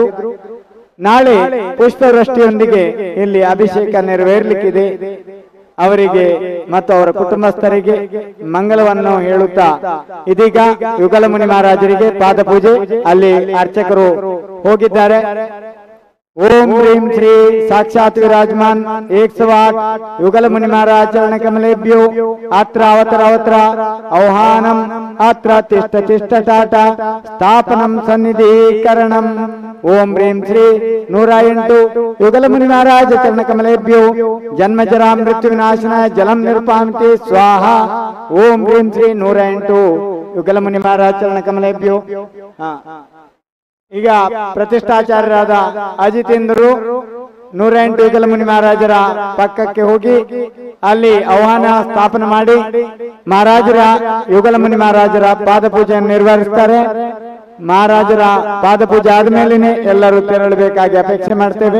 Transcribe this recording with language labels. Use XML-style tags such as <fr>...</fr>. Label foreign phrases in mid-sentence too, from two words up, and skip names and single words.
<kn>ನಾಳೆ ಪುಷ್ಪವೃಷ್ಟಿಯೊಂದಿಗೆ ಇಲ್ಲಿ ಅಭಿಷೇಕ ನೆರವೇರಲಿಕ್ಕಿದೆ. ಅವರಿಗೆ ಮತ್ತು ಅವರ ಕುಟುಂಬಸ್ಥರಿಗೆ ಮಂಗಲವನ್ನು ಹೇಳುತ್ತಾ ಇದೀಗ ಯುಗಲ ಮುನಿ ಮಹಾರಾಜರಿಗೆ ಪಾದಪೂಜೆ, ಅಲ್ಲಿ ಅರ್ಚಕರು ಹೋಗಿದ್ದಾರೆ.</kn> <sa>ओम ह्रीं श्री साक्षात् विराजमान 108 युगल मुनि महाराज चरण कमलेभ्यो अत्र अवतर आह्वानम अत्र तिष्ठ तिष्ठ टाटा स्थापनम सन्निधिकरणम। ओम ह्रीं श्री 108 युगल मुनि महाराज चरण कमलेभ्यो जन्म जरा मृत्यु विनाशनाय जलम निर्पामते स्वाहा। ओम ह्रीं श्री 108 युगल मुनि महाराज चरण कमलेभ्यो।</sa> <kn>ಈಗ ಪ್ರತಿಷ್ಠಾಚಾರ್ಯರಾದ ಅಜಿತೇಂದ್ರರು 108 ಯುಗಲ ಮುನಿ ಮಹಾರಾಜರ ಪಕ್ಕಕ್ಕೆ ಹೋಗಿ ಅಲ್ಲಿ ಆಹ್ವಾನ ಸ್ಥಾಪನೆ ಮಾಡಿ ಮಹಾರಾಜರ ಯುಗಲ ಮುನಿ ಮಹಾರಾಜರ ಪಾದಪೂಜೆಯನ್ನು ನಿರ್ವಹಿಸ್ತಾರೆ. ಮಹಾರಾಜರ ಪಾದಪೂಜೆ ಆದ್ಮೇಲೆ ಎಲ್ಲರೂ ತೆರಳಬೇಕಾಗಿ ಅಪೇಕ್ಷೆ ಮಾಡ್ತೇವೆ.</kn>